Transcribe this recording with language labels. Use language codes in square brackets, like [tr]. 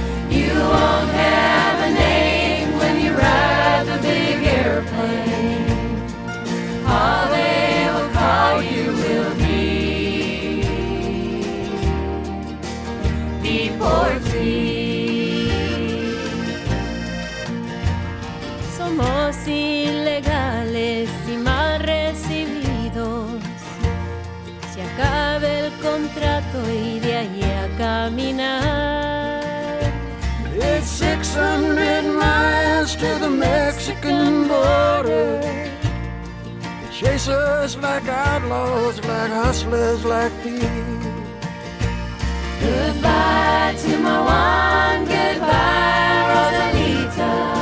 [en] You won't have a name when you ride the big airplane. All they will call you will be deportee. [es] Somos ilegales y mal recibidos. Se acabe el contrato y de ahí a caminar. [en] It's 600 miles to the Mexican border. They chase us like outlaws, like hustlers, like thieves. Goodbye to my one, goodbye Rosalita.